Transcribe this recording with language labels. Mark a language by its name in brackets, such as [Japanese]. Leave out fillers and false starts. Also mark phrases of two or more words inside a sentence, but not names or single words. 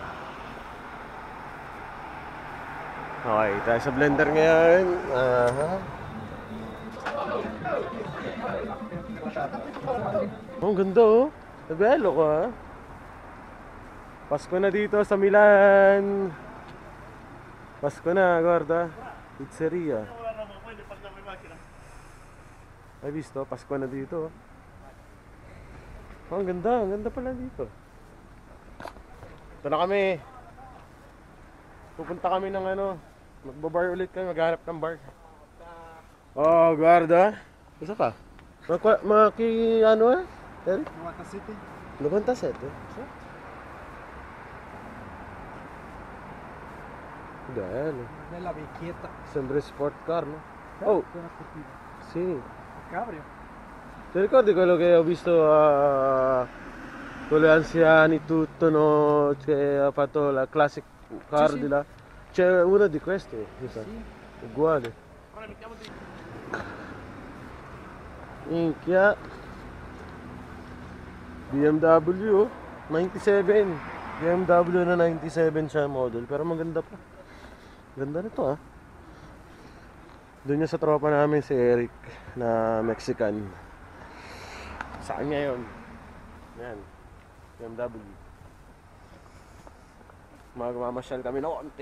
[Filipino] Okay, tayo sa blender ngayon. Oh, ang ganda, oh. Nabelo ko, ha? Pasko na dito sa Milan. Pasko na, [Italian] guarda. Pizzeria. Ay, visto, [Filipino] Pasko na dito, oh. Oh, ang ganda pala dito. Ito na kami. Pupunta kami ng ano, magbabar ulit kami, maghanap ng bar. Oh, guarda. Isa ka? Maki, ano, Eric? Nuwata City. Nuwata City? Dahil. [Italian] Nella vecchietta. Sembra [English] sport car, [Italian] no? Oh, sì. Cabrio. Ti ricordi quello che ho visto con gli anziani tutto, no? Che ha fatto la classic car Sì, sì. di là? C'è uno di questi, mi sa. Sì. Uguale. Minchia. BMW 97. [Filipino] BMW na 97 siya model, pero maganda pa. Ganda nito, ah. Doon niya sa tropa namin si Eric na Mexican. Sa kanya yun. Yan. BMW. Magmamasyal kami na konti.